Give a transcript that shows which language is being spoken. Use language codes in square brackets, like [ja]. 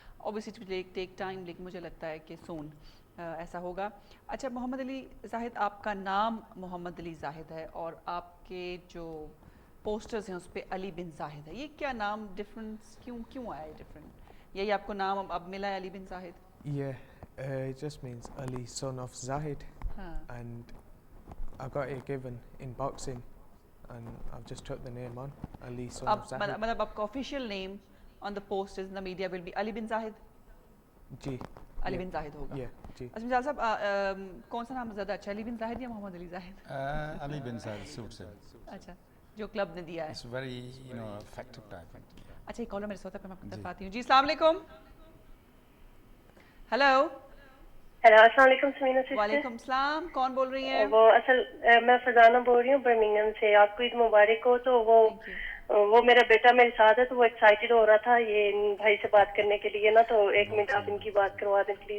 [ur] Obviously take time, لیکن مجھے لگتا ہے کہ سون ایسا ہوگا. اچھا محمد علی زاہد, آپ کا نام محمد علی زاہد ہے اور آپ کے جو پوسٹرز ہیں اس پہ علی بن زاہد ہے, یہ کیا نام ڈفرنس کیوں آیا ہے ڈفرنٹ؟ یہی آپ کو نام اب ملا ہے علی بن زاہد؟ [en] Yeah, it just means Ali, son of Zahid. And I got it given in boxing, and I've just took the name on, Ali, son of Zahid. مطلب آپ کا official name on the posters in the media will be Ali bin Zahid? [ur] جی, علی بن زاہد ہوگا. جی. اچھا مجال صاحب, کون سا نام زیادہ اچھا, علی بن زاہد یا محمد علی زاہد؟ [en] Ali bin Zahid suits him. [ur] اچھا, جو کلب نے دیا ہے. [en] It's very, effective type. [ur] اچھا ایک کالر میرے ساتھ ہے, پہ میں آپ کو طرف آتی ہوں. جی السلام علیکم. ہیلو. ہیلو, السلام علیکم سمینا سسٹر. وعلیکم السلام, کون بول رہی ہیں؟ وہ اصل میں فرزانہ بول رہی ہوں برمنگھم سے. آپ کو عید مبارک ہو. تو وہ میرا بیٹا میرے ساتھ ہے, تو وہ ایکسائٹیڈ ہو رہا تھا یہ بھائی سے بات کرنے کے لیے نا, تو ایک منٹ آپ ان کی بات کروا دیں پلیز.